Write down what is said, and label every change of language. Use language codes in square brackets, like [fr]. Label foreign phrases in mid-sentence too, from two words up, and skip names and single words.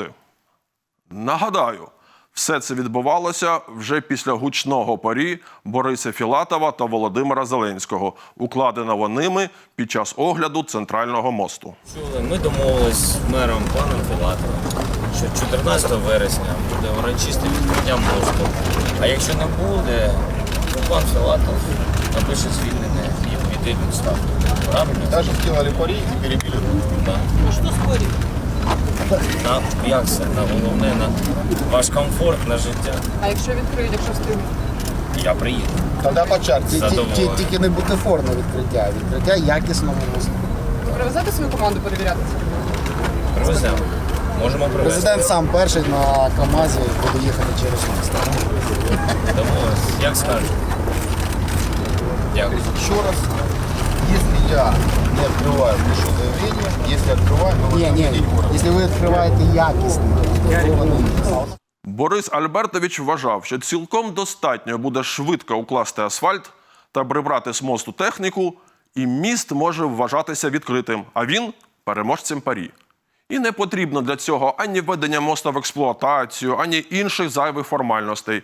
[uk] Нагадаю, все це відбувалося вже після гучного парі Бориса Філатова та Володимира Зеленського, укладеного ними під час огляду Центрального мосту. Ми домовились з мером паном Філатовим, що 14 вересня буде урочисте відкриття мосту. А якщо не буде, то пан Філатов напише звільнення і піде в відставку. Правильно? [ru] Даже сделали пари и перебили друг друга. Да. [uk] Ну що спорить? Як це? На головне, на ваш комфорт, на життя. А якщо відкриють, якщо встигнуть? Я приїду. Тогда по чарці. Задоволений. Тільки не бутафорне відкриття, а відкриття якісного мосту. Ви привезете свою команду перевіряти це? Привеземо. Можемо привезти. Президент сам перший на КАМАЗі буде їхати через місто. Домовились. Як скажете. Дякую. [ru] Еще раз, если я не открываю, пишу заявление, если открываю, мы Не, если вы открываете [uk] якісно, готовий міст. Борис Альбертович вважав, що цілком достатньо буде швидко укласти асфальт та прибрати з мосту техніку, і міст може вважатися відкритим, а він – переможцем парі. І не потрібно для цього ані введення моста в експлуатацію, ані інших зайвих формальностей.